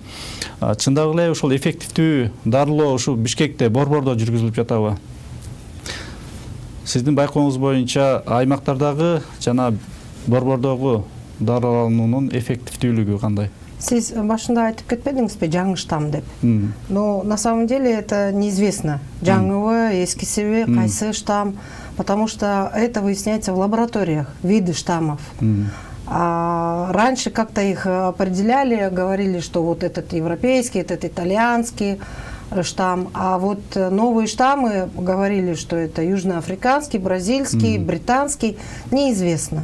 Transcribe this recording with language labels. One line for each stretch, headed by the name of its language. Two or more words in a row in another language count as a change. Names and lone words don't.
Kyrgyz: Чындап эле ушул эффективдүү дарылоо ушу Бишкекте, Борбордо жүргүзүлүп жатабы? Сиздин байкооңуз боюнча аймактардагы жана Борбордогу дарылануунун эффективдүүлүгү кандай? Сиз башында айтып кетпедиңизби, жаңы штамм деп?
Russian: Но на самом деле это неизвестно.
Kyrgyz: Жаңыбы, эскисиби, кайсы штамм,
Russian: потому что это выясняется в лабораториях, виды штаммов. Раньше как-то их определяли, говорили, что вот этот европейский, этот итальянский штамм, а вот новые штаммы говорили, что это южноафриканский, бразильский, британский, неизвестно.